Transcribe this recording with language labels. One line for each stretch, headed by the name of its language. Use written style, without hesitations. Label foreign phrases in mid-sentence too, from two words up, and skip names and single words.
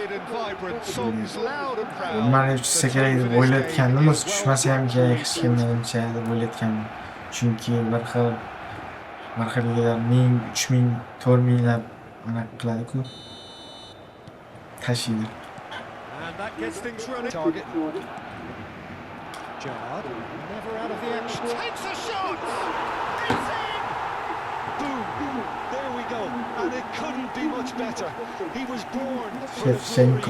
Uzbek: Romario tushsa kerak deb o'ylayotgandim, o'zi tushmasa ham kerak hech kim menimcha deb o'ylayotgandim. Chunki bir xilliklar 1000, 3000, 4000 lab anaqa qiladi-ku. Tashiydi.
English: And that gets things running. Target. Gerrard, never out of the action. Takes a shot! It's in! Boom! There we go. And it couldn't be much better. He was born for Shevchenko.